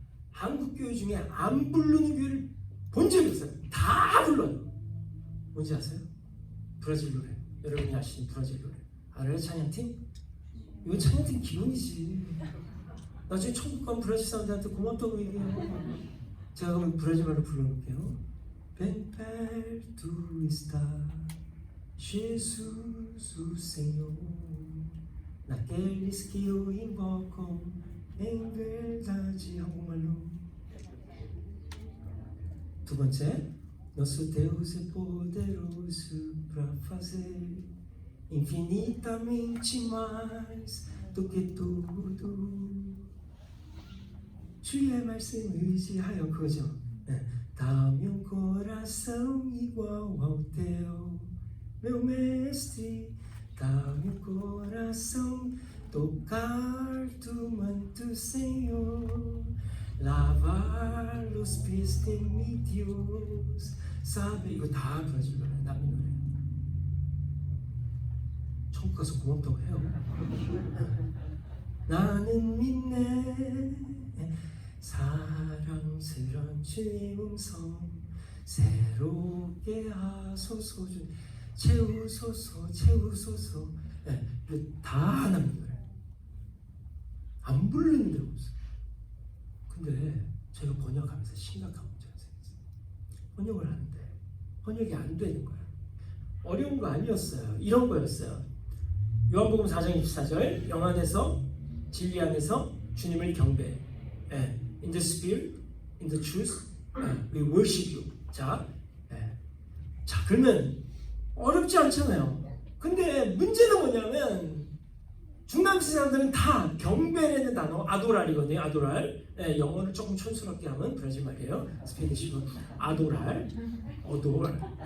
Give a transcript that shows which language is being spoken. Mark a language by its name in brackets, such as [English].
[Korean] 한국 교회 중에 안 부르는 교회를 본 적이 없어요. 다 불러요. 뭔지 아세요? 브라질 노래. 여러분이 아시는 브라질 노래. 알아요? 찬양팀? 이거 찬양팀 기본이지. 나중에 천국 가면 브라질 사람들한테 고맙다고 얘기해요. 제가 그럼 브라질 말로 불러볼게요. [Portuguese] Ven perto está Jesus o Senhor, naqueles que o invocam em verdade. [Korean] 한국말로. 두 번째, [Portuguese] nosso Deus é poderoso para fazer infinitamente mais do que tudo. [Korean] 주의 말씀 의지하여 그거죠. [Portuguese] Dá-me coração igual ao teu, meu mestre. Dá-me coração tocar tu manto, Senhor. Lavar os pés de mi Dios. [Korean] 사be 이거 다 브라질 노래, 남미 노래. 천국 가서 고맙다고 해요. 나는 믿네. 사랑스런 주님 음성 새롭게 하소서. 채우소서. 이거 다 하나님 노래. 안 부르는 데가 없어요. 근데 제가 번역하면서 심각한 문제가 생겼어요. 번역을 하는데 번역이 안 되는 거예요. 어려운 거 아니었어요. 이런 거였어요. 요한복음 4장 24절 영 안에서 진리 안에서 주님을 경배해. [English] In the spirit, in the truth, we worship you. [Korean] 자, 그러면 어렵지 않잖아요. 근데 문제는 뭐냐면 중남미 사람들은 다 경배라는 단어 아도랄이거든요. 아도랄. 영어를 조금 촌스럽게 하면 브라질 말이에요. 스페니쉬로 아도랄, 어도랄.